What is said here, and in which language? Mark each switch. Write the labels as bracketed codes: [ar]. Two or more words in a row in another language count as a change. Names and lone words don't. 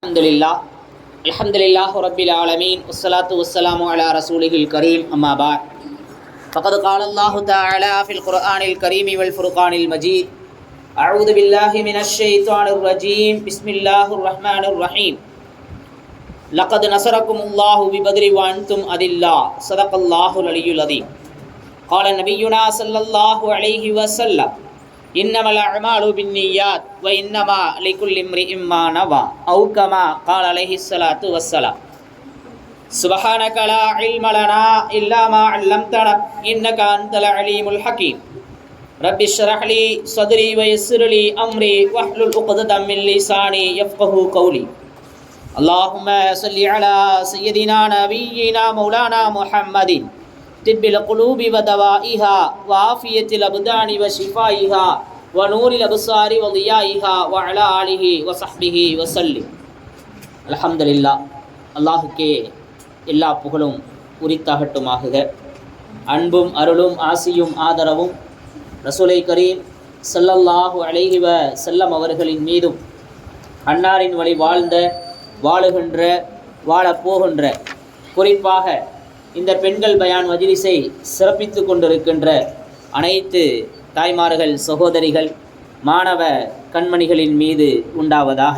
[ar] الحمد لله رب العالمين والصلاة والسلام على رسوله الكريم أما بعد فقد قال الله تعالى في القرآن الكريم والفرقان المجيد أعوذ بالله من الشيطان الرجيم بسم الله الرحمن الرحيم لقد نصركم الله ببدر وأنتم أذلة صدق الله العلي العظيم قال نبينا صلى الله عليه وسلم إنما الأعمال بالنيات وإنما لكل امرئ ما نوى أو كما قال عليه الصلاة والسلام سبحانك لا علم لنا إلا ما علمتنا إنك أنت العليم الحكيم رب اشرح لي صدري ويسر لي أمري واحلل عقدة من لساني يفقهوا قولي اللهم صل على سيدنا نبينا مولانا محمد طب القلوب ودوائها وعافية الأبدان وشفائها ونور الأبصار وضيائها وعلى آله وصحبه وسلم الحمد لله [ta] அல்லாஹுக்கே எல்லா புகழும் உரித்தாகட்டுமாக. அன்பும் அருளும் ஆசியும் ஆதரவும் [ar] رسول كريم صلى الله عليه وسلم [ta] அவர்களின் மீதும் அன்னாரின் வழி வாழ்ந்த வாழுகின்ற வாழப்போகின்ற குறிப்பாக இந்த பெண்கள் பயான் மஜ்லிஸை சிறப்பித்து கொண்டிருக்கின்ற அனைத்து தாய்மார்கள், சகோதரிகள், மாணவ கண்மணிகளின் மீது உண்டாவதாக.